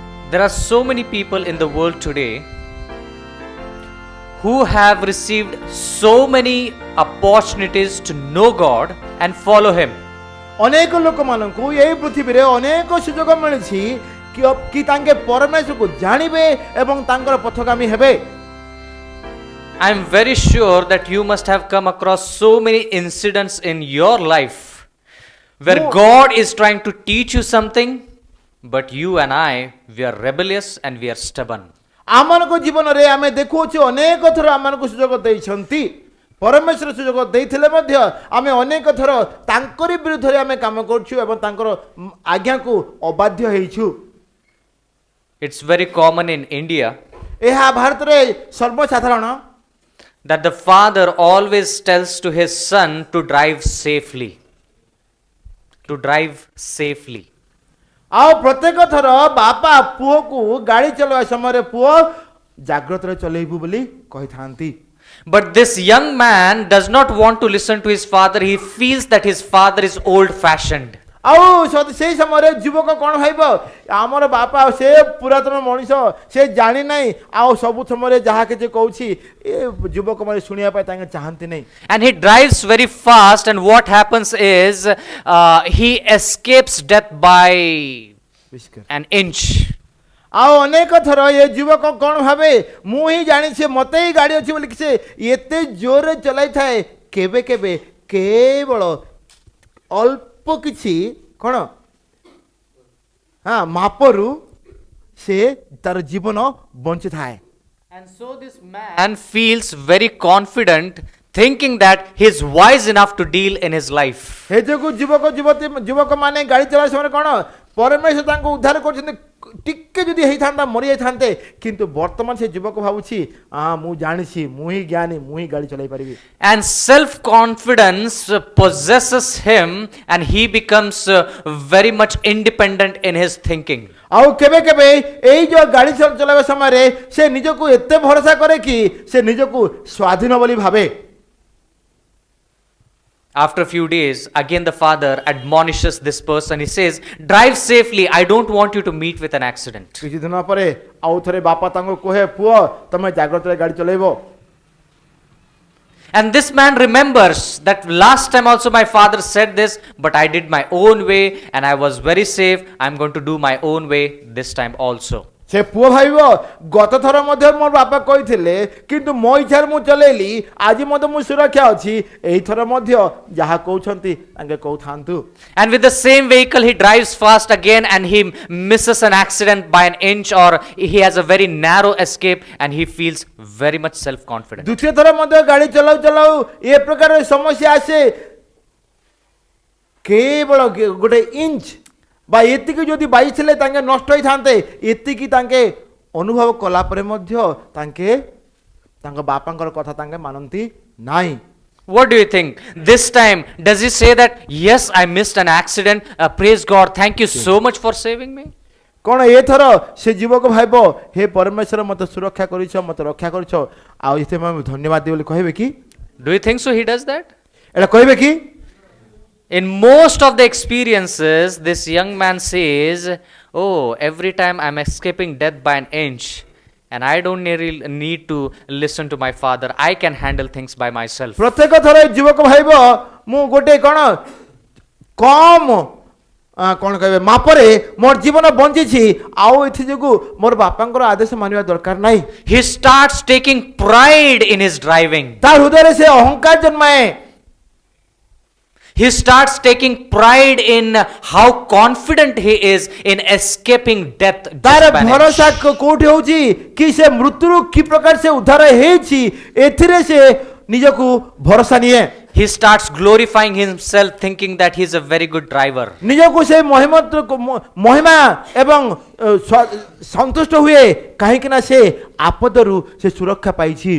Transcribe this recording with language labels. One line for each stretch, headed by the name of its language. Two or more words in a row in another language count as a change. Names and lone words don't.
English: There are so many people in the world today who have received so many opportunities to know God and follow Him.
Odia: ଅନେକ ଲୋକମାନଙ୍କୁ ଏହି ପୃଥିବୀରେ ଅନେକ ସୁଯୋଗ ମିଳିଛି କି ତାଙ୍କେ ପରମେଶ୍ୱରକୁ ଜାଣିବେ ଏବଂ ତାଙ୍କର ପଥଗାମୀ ହେବେ।
English: I am very sure that you must have come across so many incidents in your life where God is trying to teach you something, but you and I, we are rebellious and we are stubborn.
Odia: ଆମମାନଙ୍କ ଜୀବନରେ ଆମେ ଦେଖୁଅଛୁ ଅନେକ ଥର ଆମମାନଙ୍କୁ ସୁଯୋଗ ଦେଇଛନ୍ତି, ପରମେଶ୍ୱର ସୁଯୋଗ ଦେଇଥିଲେ ମଧ୍ୟ ଆମେ ଅନେକ ଥର ତାଙ୍କରି ବିରୁଦ୍ଧରେ ଆମେ କାମ କରୁଛୁ ଏବଂ ତାଙ୍କର ଆଜ୍ଞାକୁ ଅବାଧ୍ୟ ହେଇଛୁ।
English: It's very common in India
Odia: ଏହା ଭାରତରେ ସର୍ବସାଧାରଣ
English: that the father always tells to his son to drive safely. To drive safely.
Odia: ଆଉ ପ୍ରତ୍ୟେକ ଥର ବାପା ପୁଅକୁ ଗାଡ଼ି ଚଲାଇବା ସମୟରେ ପୁଅ ଜାଗ୍ରତରେ ଚଲେଇବୁ ବୋଲି କହିଥାନ୍ତି।
English: But this young man does not want to listen to his father. He feels that his father is old fashioned.
Odia: ଆଉ ସେଇ ସମୟରେ ଯୁବକ କ'ଣ ଭାବିବ, ଆମର ବାପା ସେ ପୁରାତନ ମଣିଷ, ସେ ଜାଣି ନାହିଁ, ଆଉ ସବୁ ସମୟରେ ଯାହା କିଛି କହୁଛି ଏ ଯୁବକମାନେ ଶୁଣିବା ପାଇଁ ତାଙ୍କେ ଚାହାନ୍ତି ନାହିଁ।
English: And he drives very fast, and what happens is he escapes death by an inch.
Odia: ଆଉ ଅନେକ ଥର ଏ ଯୁବକ କ'ଣ ଭାବେ, ମୁଁ ହିଁ ଜାଣିଛି ମୋତେ ହିଁ ଗାଡ଼ି ଅଛି ବୋଲିକି ସେ ଏତେ ଜୋରରେ ଚଲାଇଥାଏ, କେବେ କେବେ କେବଳ ଅଳ୍ପ କିଛି କ'ଣ ମାପରୁ ସେ ତାର ଜୀବନ ବଞ୍ଚିଥାଏ।
English: And so this man feels very confident, thinking that he is wise enough to deal in his life.
Odia: हे ଯୋଗୁ ଯୁବକ ମାନେ ଗାଡ଼ି ଚଳାଇବା ସମୟରେ କ'ଣ ପରମେଶ୍ୱର ତାଙ୍କୁ ଉଦ୍ଧାର କରୁଛନ୍ତି, ଟିକେ ଯଦି ହେଇଥାନ୍ତା ମରିଯାଇଥାନ୍ତେ, କିନ୍ତୁ ବର୍ତ୍ତମାନ ସେ ଯୁବକ ଭାବୁଛି ମୁଁ ଜାଣିଛି, ମୁଁ ହିଁ ଜ୍ଞାନୀ, ମୁଁ ହିଁ ଗାଡ଼ି ଚଲାଇ ପାରିବି।
English: And self confidence possesses him, and he becomes very much independent in his thinking.
Odia: ଆଉ କେବେ କେବେ ଏଇ ଯୋଉ ଗାଡ଼ି ଚଲାଇବା ସମୟରେ ସେ ନିଜକୁ ଏତେ ଭରସା କରେ କି ସେ ନିଜକୁ ସ୍ୱାଧୀନ ବୋଲି ଭାବେ।
English: After a few days, again the father admonishes this person. He says, drive safely. I don't want you to meet with an accident.
Odia: କିଛି ଦିନ ପରେ ଆଉ ଥରେ ବାପା ତାଙ୍କୁ କହେ, ପୁଅ ତମେ ଜାଗ୍ରତରେ ଗାଡ଼ି ଚଲେଇବ।
English: And this man remembers that last time also my father said this, but I did my own way and I was very safe. I'm going to do my own way this time also.
Odia: ସେ ପୁଅ ଭାବିବ, ଗତ ଥର ମଧ୍ୟ ମୋ ବାପା କହିଥିଲେ, କିନ୍ତୁ ମୋ ଇଚ୍ଛାରେ ମୁଁ ଚଲେଇଲି, ଆଜି ମଧ୍ୟ ମୁଁ ସୁରକ୍ଷା ଅଛି, ଏଇଥର ମଧ୍ୟ ଯାହା କହୁଛନ୍ତି ତାଙ୍କେ କହୁଥାନ୍ତୁ।
English: And with the same vehicle he drives fast again and he misses an accident by an inch, or he has a very narrow escape and he feels very much self confident.
Odia: ଦ୍ୱିତୀୟ ଥର ମଧ୍ୟ ଗାଡ଼ି ଚଲାଉ ଚଲାଉ ଏ ପ୍ରକାର ସମସ୍ୟା ଆସେ, କେବଳ ଗୋଟେ ଇଞ୍ଚ ବା ଏତିକି ଯଦି ବାଜିଥିଲେ ତାଙ୍କେ ନଷ୍ଟ ହେଇଥାନ୍ତେ, ଏତିକି ତାଙ୍କେ ଅନୁଭବ କଲା ପରେ ମଧ୍ୟ ତାଙ୍କେ ତାଙ୍କ ବାପାଙ୍କର କଥା ତାଙ୍କେ ମାନନ୍ତି ନାହିଁ।
English: What do you think? This time, does he say that, yes, I missed an accident, praise God, thank you so much for saving me?
Odia: କ'ଣ ଏଥର ସେ ଯୁବକ ଭାବିବ, ହେ ପରମେଶ୍ୱର ମୋତେ ସୁରକ୍ଷା କରିଛ, ମୋତେ ରକ୍ଷା କରିଛ, ଆଉ ଏଥିପାଇଁ ମୁଁ ଧନ୍ୟବାଦ ଦିଏ ବୋଲି କହିବେ କି?
English: Do you think so he does that?
Odia: ଏଇଟା କହିବେ କି?
English: In most of the experiences, this young man says, oh, every time I'm escaping death by an inch, and I don't need to listen to my father. I can handle things by myself.
Odia: ପ୍ରତ୍ୟେକ ଥର ଯୁବକ ଭାବିବ, ମୁଁ ଗୋଟେ କ'ଣ କମ କ'ଣ କହିବେ ମାପରେ ମୋର ଜୀବନ ବଞ୍ଚିଛି, ଆଉ ଏଥି ଯୋଗୁଁ ମୋର ବାପାଙ୍କର ଆଦେଶ ମାନିବା ଦରକାର ନାହିଁ।
English: He starts taking pride in his driving.
Odia: ତା ହୃଦୟରେ ସେ ଅହଙ୍କାର ଜନ୍ମାଏ।
English: He starts taking pride in how confident he is in escaping death.
Odia: ତାର ଭରସା କୋଉଠି ହଉଛି କି ସେ ମୃତ୍ୟୁରୁ କି ପ୍ରକାର ସେ ଉଦ୍ଧାର ହେଇଛି, ଏଥିରେ ସେ ନିଜକୁ ଭରସା ନିଏ।
English: He starts glorifying himself, thinking that he is a very good driver.
Odia: ନିଜକୁ ସେ ମହିମା ଏବଂ ସନ୍ତୁଷ୍ଟ ହୁଏ, କାହିଁକି ନା ସେ ଆପଦରୁ ସେ ସୁରକ୍ଷା ପାଇଛି।